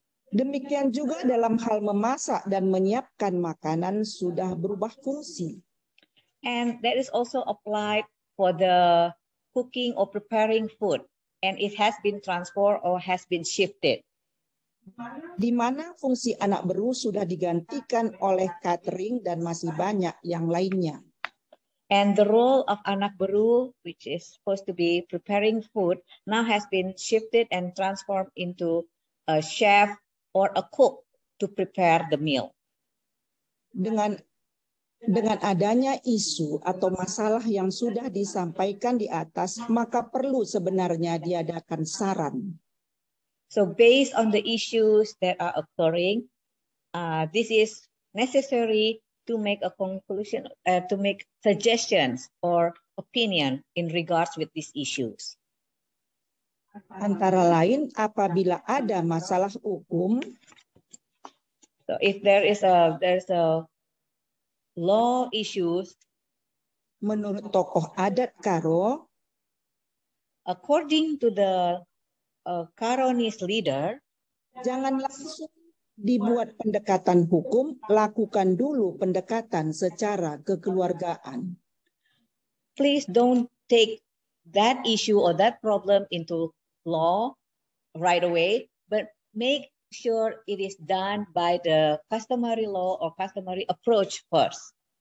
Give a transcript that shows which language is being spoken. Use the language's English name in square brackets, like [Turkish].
[Indonesian] Demikian juga dalam hal memasak dan menyiapkan makanan sudah berubah fungsi. [English] And that is also applied for the cooking or preparing food, and it has been transformed or has been shifted. [Indonesian] Di mana fungsi anak beru sudah digantikan oleh catering dan masih banyak yang lainnya. [English] And the role of anak beru, which is supposed to be preparing food, now has been shifted and transformed into a chef or a cook to prepare the meal. [Indonesian] Dengan adanya isu atau masalah yang sudah disampaikan di atas, maka perlu sebenarnya diadakan saran. [English] So based on the issues that are occurring, this is necessary to make a conclusion, to make suggestions or opinion in regards with these issues. [Indonesian] Antara lain, apabila ada masalah hukum, [English] so if there's a law issues, [Indonesian] menurut tokoh adat Karo, [English] according to the Karonese leader, [Indonesian] jangan langsung dibuat pendekatan hukum, lakukan dulu pendekatan secara kekeluargaan. [English] Please don't take that issue or that problem into law right away, but make sure it is done by the customary law or customary approach first.